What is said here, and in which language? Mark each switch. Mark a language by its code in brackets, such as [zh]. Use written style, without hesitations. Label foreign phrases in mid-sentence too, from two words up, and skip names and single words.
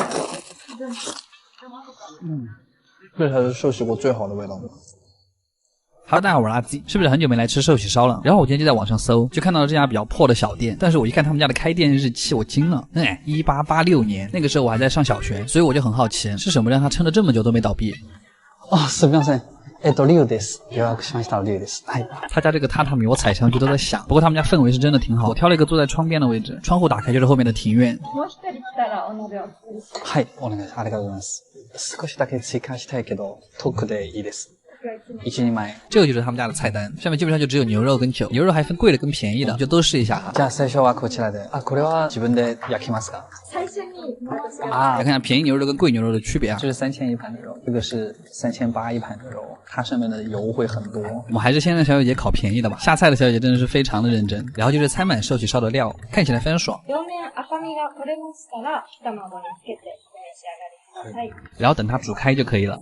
[zh] 这才是寿喜锅最好的味道。哈喽，大家好，我是阿基，是不是很久没来吃寿喜烧了？然后我今天就在网上搜，就看到了这家比较破的小店，但是我一看他们家的开店日期，我惊了，1886年，那个时候我还在上小学，所以我就很好奇，是什么让他撑了这么久都没倒闭？ [ja] すみません。龍です。予約しました龍です。 [zh] 他家这个榻榻米我踩上去都在响，不过他们家氛围是真的挺好。我挑了一个坐在窗边的位置，窗户打开就是后面的庭院。 [ja] はい、お願いします。ありがとうございます。少しだけ追加したいけど、特でいいです。 [zh] 一起买。这个就是他们家的菜单，上面基本上就只有牛肉跟酒，牛肉还分贵的跟便宜的，就都试一下哈。 [ja] じゃあ最初はこちらで。これは自分で焼きますか？ [zh] 最初に来看一下便宜牛肉跟贵牛肉的区别啊。这是3000一盘的肉，这个是3800一盘的肉，它上面的油会很多。我们还是先让小姐姐烤便宜的吧。下菜的小姐姐真的是非常的认真，然后就是餐满寿喜烧的料，看起来非常爽。然后等它煮开就可以了。